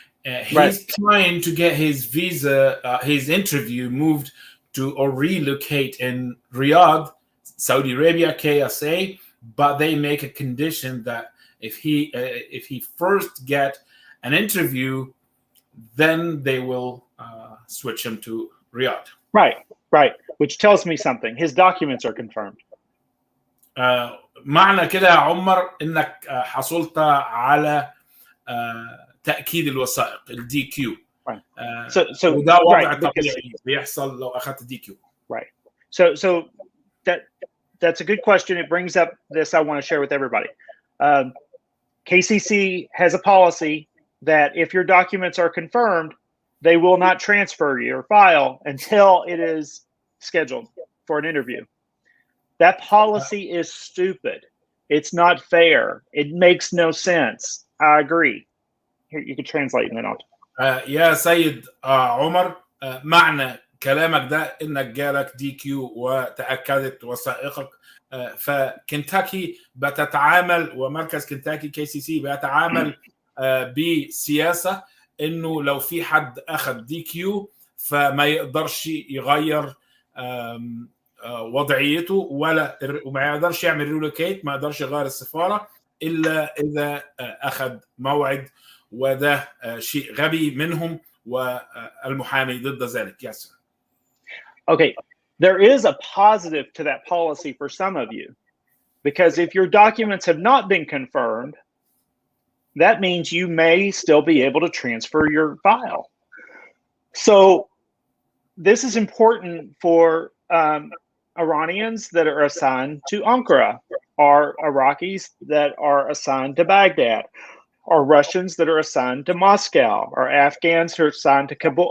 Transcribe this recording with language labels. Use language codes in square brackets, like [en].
[en] He's trying to get his visa, his interview moved to or relocate in Riyadh, Saudi Arabia, KSA, but they make a condition that if he first get an interview, then they will switch him to Riyadh. Right. Which tells me something. His documents are confirmed. [ar] معنى كده يا عمر انك حصلت على تأكيد الوثائق الدي كيو. وده وضع طبيعي بيحصل لو اخذت دي كيو. [en] Right. So that's a good question. It brings up this I want to share with everybody. KCC has a policy that if your documents are confirmed, they will not transfer your file until it is scheduled for an interview. That policy is stupid. It's not fair. It makes no sense. I agree. Here, you can translate and then I'll. [ar] يا سيد عمر معنى كلامك ده انك جالك دي كيو وتأكدت وثائقك فكنتاكي بتتعامل ومركز كنتاكي KCC بيتعامل بسياسة انه لو في حد اخذ دي كيو فما يقدرش يغير وضعيته وما يقدرش يعمل ريلوكيت، ما يقدرش يغير السفارة الا اذا اخذ موعد، وده شيء غبي منهم والمحامي ضد ذلك. [en] Yes, sir. Okay, there is a positive to that policy for some of you, because if your documents have not been confirmed, that means you may still be able to transfer your file. So this is important for Iranians that are assigned to Ankara, or Iraqis that are assigned to Baghdad, or Russians that are assigned to Moscow, or Afghans who are assigned to Kabul.